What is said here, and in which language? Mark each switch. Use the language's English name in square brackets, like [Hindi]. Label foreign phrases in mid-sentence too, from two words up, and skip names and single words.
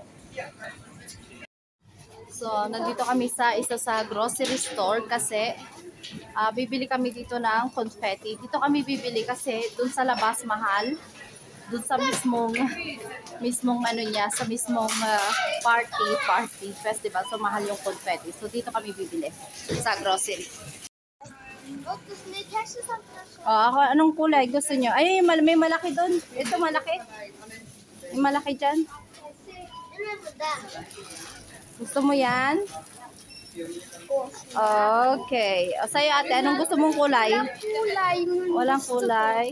[Filipino] So, nandito kami sa isa sa [English] grocery store [Filipino] kasi bibili kami dito ng confetti. Dito kami bibili kasi dun sa labas mahal. Doon sa mismong ano niya, sa mismong [English] party festival. [Filipino] So mahal yung confetti. So dito kami bibili sa grocery. [Dutch] Ook dus niet hersen van [Filipino] Ako, anong kulay gusto niyo? Ay, may malaki doon. Ito malaki. May malaki dyan. Gusto mo yan? Okay. O sa'yo ate, anong gusto mong kulay? Walang kulay.